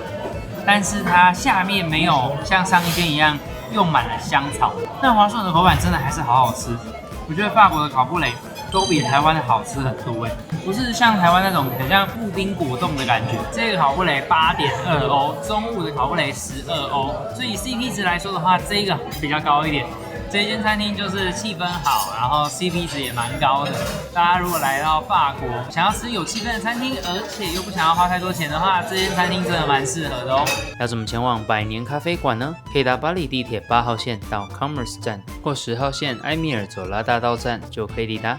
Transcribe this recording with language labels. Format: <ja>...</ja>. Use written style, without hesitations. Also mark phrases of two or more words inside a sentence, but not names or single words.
<zh>但是它下面沒有像上一間一樣用滿了香草，那滑順的口感真的還是好好吃。我覺得法國的烤布雷都比台灣的好吃很多哎，不是像台灣那種很像布丁果凍的感覺。這個烤布雷8.2歐，中午的烤布雷12歐，所以 CP 值來說的話，這個比較高一點。這間餐廳就是氣氛好，然後 CP 值也蠻高的。大家如果來到法國，想要吃有氣氛的餐廳，而且又不想要花太多錢的話，這間餐廳真的蠻適合的哦。要怎麼前往100年咖啡館呢？可以搭巴黎地鐵8號線到 Commerce 站，或10號線埃米爾左拉大道站就可以抵達。</zh>